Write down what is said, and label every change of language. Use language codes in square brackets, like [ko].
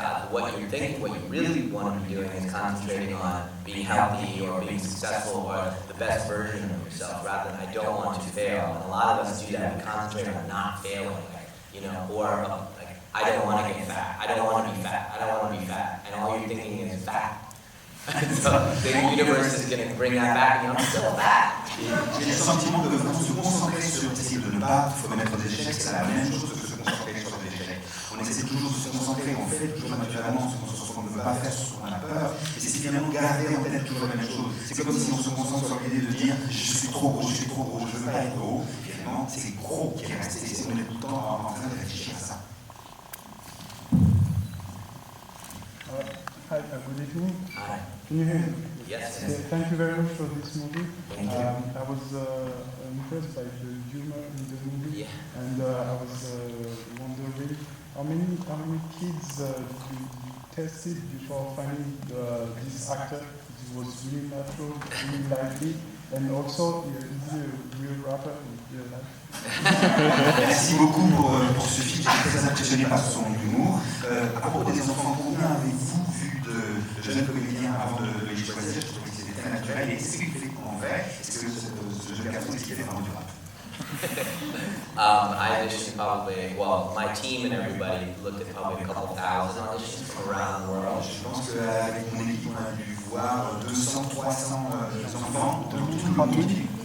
[en] What you're thinking, what you really want to be doing is concentrating on being healthy or being successful or the best version of yourself rather than I don't want to fail. And a lot of us do that. We concentrate on not failing, or I don't want to get fat. I don't want to be fat. I don't want to be fat. And all you're thinking is fat. So the universe is going to bring that back and I'm still fat. [fr] J'ai le sentiment de vraiment se concentrer sur essayer de ne pas commettre des échecs, c'est la même chose que se concentrer sur des échecs. On essaie toujours de se concentrer, on fait toujours naturellement sur ce qu'on ne veut pas faire, sur ce qu'on a peur, et c'est finalement garder en tête toujours la même chose. C'est comme si on se concentre sur l'idée de dire je suis trop gros, je veux pas être gros. Finalement, c'est gros qui est resté, on est tout le temps en train de réfléchir à ça. [en] Hi, good evening. Hi. Can you hear me? Yes. Thank you very much for this movie. Thank you. I was impressed by the humor in the movie, Yeah. and I was wondering how many kids you tested before finding this actor? It was really natural, really lively, and also is he a real rapper in real life? [fr] Merci beaucoup pour ce film, j'étais très impressionné par son humour. À propos des enfants, combien avez-vous vu de jeunes comédiens avant de les choisir? Je trouvais que c'était très naturel. Et est-ce qu'il fait en vrai? Est-ce que ce jeune garçon, est-ce qu'il fait vraiment du rap? [en] I auditioned my team and everybody looked at probably a couple thousand auditions from around the world. [fr] Je pense qu'avec mon équipe, on a dû voir 200, 300 les enfants ont tous le monde entier.